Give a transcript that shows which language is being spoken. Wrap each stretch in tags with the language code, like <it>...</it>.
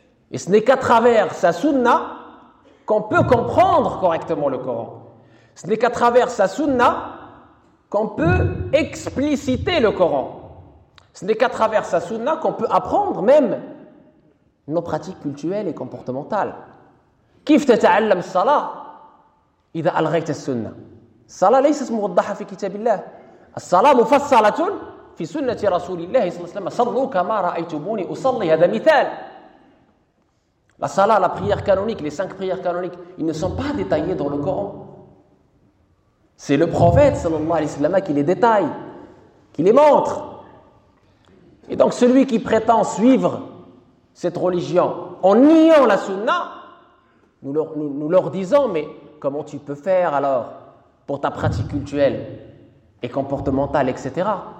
<fr>Et ce n'est qu'à travers sa sunna qu'on peut comprendre correctement le Coran. Ce n'est qu'à travers sa sunna qu'on peut expliciter le Coran. Ce n'est qu'à travers sa sunna qu'on peut apprendre même nos pratiques cultuelles et comportementales.</fr> <ar>كيف تتعلم الصلاة إذا ألغيت السنة؟ الصلاة ليست موضحة في كتاب الله، الصلاة مفصلة في سنة رسول الله صلى الله عليه وسلم. صلوا كما رأيتموني أصلي، هذا مثال.</ar> <fr>La salah, la prière canonique, les cinq prières canoniques, ils ne sont pas détaillés dans le Coran. C'est le prophète</fr> <ar>صلى الله عليه وسلم</ar> <fr>qui les détaille, qui les montre. Et donc celui qui prétend suivre cette religion en niant la sunna, Nous leur disons, mais comment tu peux faire alors pour ta pratique culturelle et comportementale, etc.</fr>